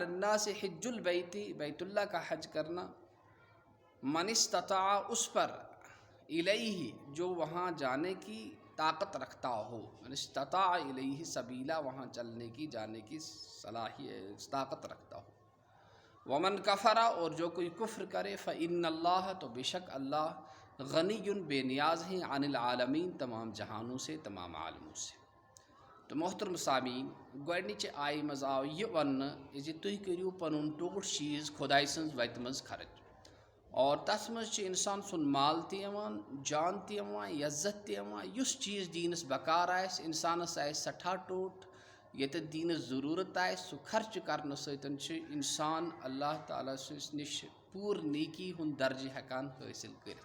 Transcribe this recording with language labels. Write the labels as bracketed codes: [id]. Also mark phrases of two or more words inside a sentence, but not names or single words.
[ar] الناس حج البیت [ur] بیت اللہ کا حج کرنا، [ar] من استطاع [ur] اس پر، الیہ جو وہاں جانے کی طاقت رکھتا ہو، [ar] من استطاع الیہ سبیلا [ur] وہاں چلنے کی جانے کی صلاحیت طاقت رکھتا ہو، [ar] ومن کفرا [ur] اور جو کوئی کفر کرے [ar] فإن اللہ [ur] تو بے شک اللہ غنی بے نیاز ہیں [ar] عن العالمین [ur] تمام جہانوں سے تمام عالموں سے. [ks] تو محترم سامعین گۄڈنِچ آیہِ منٛز آو یہِ وننہٕ زِ تُہۍ کٔرِو پنُن ٹوٹھ چیٖز خۄداے سٕنٛز وَتہِ منٛز خرٕچ اور تَتھ منٛز چھِ اِنسان سُنٛد مال تہِ یِوان جان تہِ یِوان عزت تہِ یِوان یُس چیٖز دیٖنَس بکار آسہِ اِنسانَس آسہِ سٮ۪ٹھاہ ٹوٹھ ییٚتٮ۪تھ دیٖنَس ضروٗرت آسہِ سُہ خرچہٕ کرنہٕ سۭتۍ چھِ اِنسان اللہ تعالیٰ سٕنٛدِس نِش پوٗرٕ نیکی ہُنٛد درجہٕ ہٮ۪کان حٲصِل کٔرِتھ.